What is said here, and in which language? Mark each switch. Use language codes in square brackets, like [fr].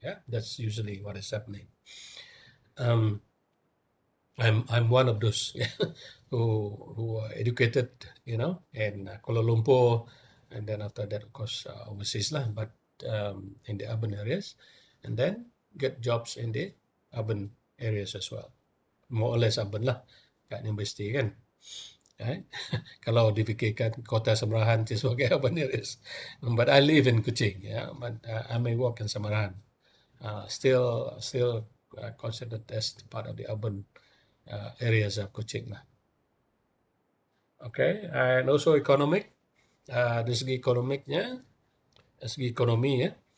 [en] That's usually what is happening. I'm one of those who are educated, in Kuala Lumpur, and then after that, of course, overseas lah, but in the urban areas, and then get jobs in the urban areas as well. More or less urban lah, [ms] kat universiti kan. [en] right? [ms] Kalau difikirkan kota Semerahan itu sebagai urban areas. [en] But I live in Kuching, yeah, but I may work in Semerahan. Still considered as part of the urban areas of Kuching lah. Okay, and also economic. [ms] Dari segi ekonomiknya, dari segi ekonomi ya.